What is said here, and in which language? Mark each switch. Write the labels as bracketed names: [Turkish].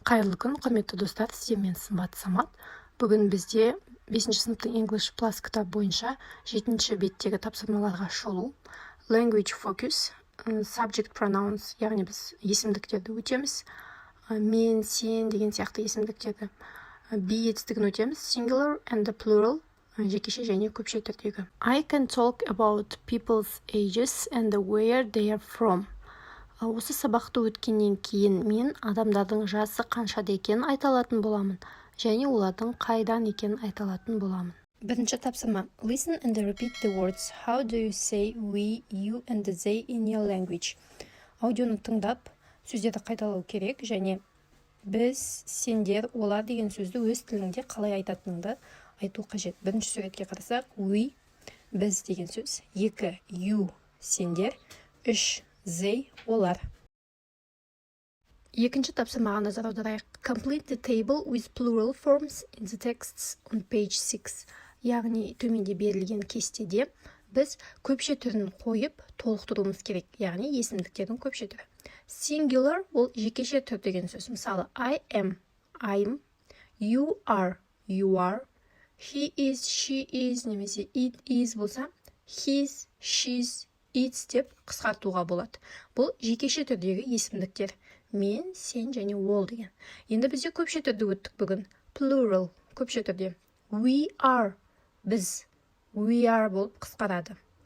[Kazakh] Қайырлы күн, құрметті достар, сіздермен сымбат Самат. Бүгін бізде 5-ші сыныптың English Plus кітап бойынша 7-ші беттегі тапсырмаларға шолу. [English] Language focus, subject pronouns, [Kazakh] яғни біз есімдіктерді өтеміз. Мен, сен деген сияқты есімдіктерді. Be етістігін өтеміз. [English] Singular and the plural, [Kazakh] жекеше және көпше түрдегі. [English] I can talk about people's ages and where they are from. [Kazakh] Осы сабақты өткеннен кейін мен адамдардың жасы қаншада екенін айта алатын боламын, және олардың қайдан екенін айта алатын боламын. Бірінші тапсырма. [English] Listen and repeat the words. How do you say we, you and they in your language? [Kazakh] Аудионы тыңдап, сөздерді қайталау керек, және біз, сендер, олар деген сөзді өз тіліңде қалай айтатыныңды айту қажет. Бірінші суретке қарасақ, we, біз деген сөз. 2, you, сендер. 3, they, олар. Екінші тапсырмаға назар аударайық. [English] Complete the table with plural forms in the texts on page 6. [Kazakh] Яғни төменде берілген кестеде біз көпше түрін қойып толықтыруымыз керек. Яғни есімдіктердің көпше түрі. Singular ол жекеше түр деген сөз. [English] Мысалы, I am, I'm, you are, he is, she is, немесе it is болса, his, she's, its [Kazakh] деп қысқартуға болады. Бұл жекеше түрдегі есімдіктер. Мен, сен және ол деген. Енді бізде көпше түрді өттік бүгін. Plural, көпше түрде. [English] We are, біз. We are [Kazakh] болып қысқарады.